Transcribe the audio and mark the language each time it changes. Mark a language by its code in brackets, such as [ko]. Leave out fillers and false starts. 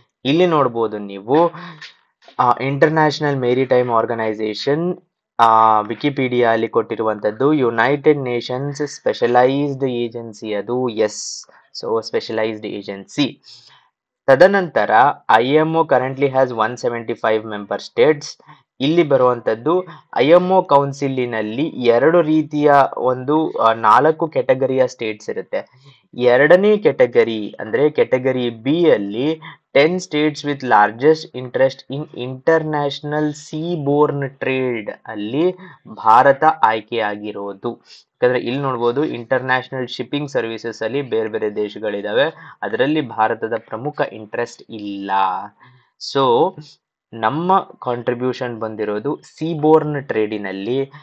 [kn] ಇಲ್ಲಿ ನೋಡ್ಬೋದು ನೀವು, ಇಂಟರ್ನ್ಯಾಷನಲ್ ಮೇರಿಟೈಮ್ ಆರ್ಗನೈಸೇಷನ್ ವಿಕಿಪೀಡಿಯಾ ಅಲ್ಲಿ ಕೊಟ್ಟಿರುವಂತದ್ದು ಯುನೈಟೆಡ್ ನೇಷನ್ಸ್ ಸ್ಪೆಷಲೈಸ್ಡ್ ಏಜೆನ್ಸಿ, ಅದು ಎಸ್. [en] So specialised agency. [kn] ತದನಂತರ [en] IMO currently has 175 member states. [kn] ಇಲ್ಲಿ ಬರುವಂತದ್ದು IMO ಕೌನ್ಸಿಲಿನಲ್ಲಿ 2 ರೀತಿಯ 4 ಕೆಟಗರಿಯ ಸ್ಟೇಟ್ಸ್ ಇರುತ್ತೆ. ಎರಡನೇ ಕೆಟಗರಿ ಅಂದ್ರೆ ಕೆಟಗರಿ B ಅಲ್ಲಿ [en] 10 states with largest interest in international seaborne trade [kn] ಅಲ್ಲಿ ಭಾರತ ಆಯ್ಕೆಯಾಗಿರೋದು. ಯಾಕಂದ್ರೆ ಇಲ್ಲಿ ನೋಡ್ಬೋದು, ಇಂಟರ್ನ್ಯಾಷನಲ್ ಶಿಪ್ಪಿಂಗ್ ಸರ್ವಿಸಸ್ ಅಲ್ಲಿ ಬೇರೆ ಬೇರೆ ದೇಶಗಳಿದಾವೆ, ಅದರಲ್ಲಿ ಭಾರತದ ಪ್ರಮುಖ ಇಂಟ್ರೆಸ್ಟ್ ಇಲ್ಲ. ಸೊ ನಮ್ಮ ಕಾಂಟ್ರಿಬ್ಯೂಷನ್ ಬಂದಿರೋದು ಸೀಬೋರ್ನ್ ಟ್ರೇಡಿನಲ್ಲಿ.